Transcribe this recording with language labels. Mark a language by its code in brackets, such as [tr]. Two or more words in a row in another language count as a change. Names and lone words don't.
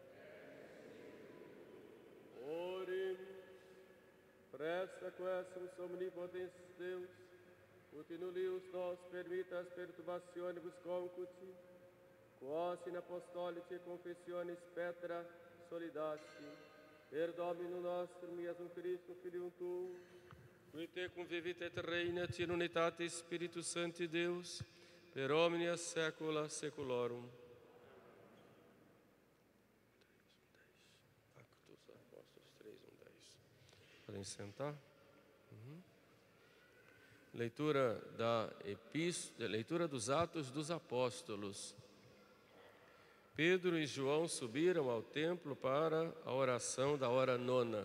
[la] Orim, presta quesumus omnipotens Deus, ut in nullius nos permittas perturbationibus concuti, quos in apostolici confessionis Petra solidasti, per Dominum nostrum Iesum Christum Filium Tuum, qui te convivit et regnat in unitatis Spiritus Sancti Deus, per omnia saecula saeculorum. [pt] Actos Apóstolos 3:10. Podem sentar. Leitura dos Atos dos Apóstolos. Pedro e João subiram ao templo para a oração da hora nona.